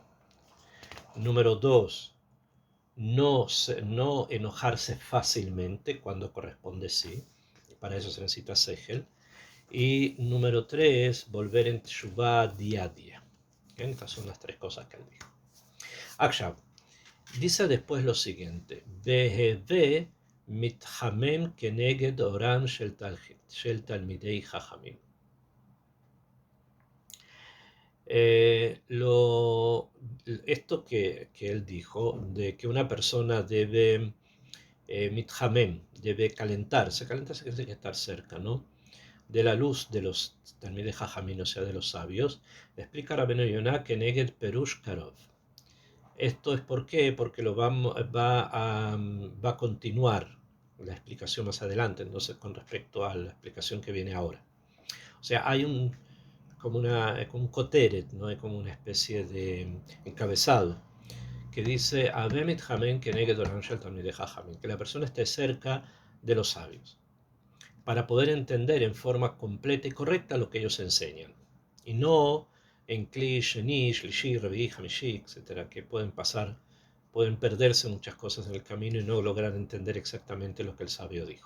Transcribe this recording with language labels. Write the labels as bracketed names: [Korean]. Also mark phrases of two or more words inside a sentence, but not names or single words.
[Spanish] Número 2, no enojarse fácilmente cuando corresponde sí. Para eso se necesita sejel. Y número 3, volver en teshuvah día a día. Estas son las tres cosas que él dijo. Akshav dice después lo siguiente: [Hebrew] והוי מתחמם כנגד אורם של תלמידי חכמים. [Spanish] Esto que él dijo, de que una persona debe mithamem, debe calentarse quiere decir estar cerca, ¿no?, de la luz de los [Hebrew] תלמידי חכמים, [Spanish] o sea, de los sabios, explica Rabbeinu Yonah que [Hebrew] נגד פירוש קרוב. [Spanish] Esto es porque va a continuar la explicación más adelante, entonces con respecto a la explicación que viene ahora. O sea, hay como un coteret, ¿no? Hay como una especie de encabezado que dice que la persona esté cerca de los sabios para poder entender en forma completa y correcta lo que ellos enseñan, y no en [Hebrew] כלי שני שלישי רביעי חמישי, [Spanish] etc., que pueden perderse muchas cosas en el camino y no lograr entender exactamente lo que el sabio dijo.